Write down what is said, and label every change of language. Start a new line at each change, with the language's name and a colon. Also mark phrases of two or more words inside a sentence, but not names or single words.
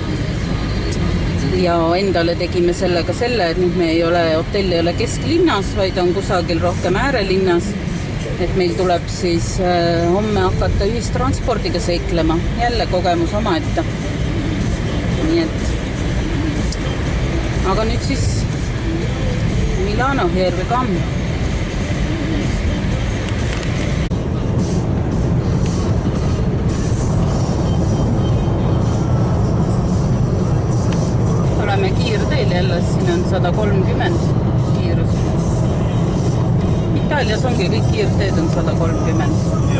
Estonian: Ja endale tegime sellega et nüüd hotell ei ole kesklinnas, vaid on kusagil rohkem äärelinnas. Et meil tuleb siis homme hakata ühistranspordiga seiklema. Jälle kogemus omaette. Nii et aga nüüd siis Milano,
English: here we come.
Estonian: Oleme kiirteel jälle, siin on 130 kiirus. Itaalias ongi kõik kiirteed on 130.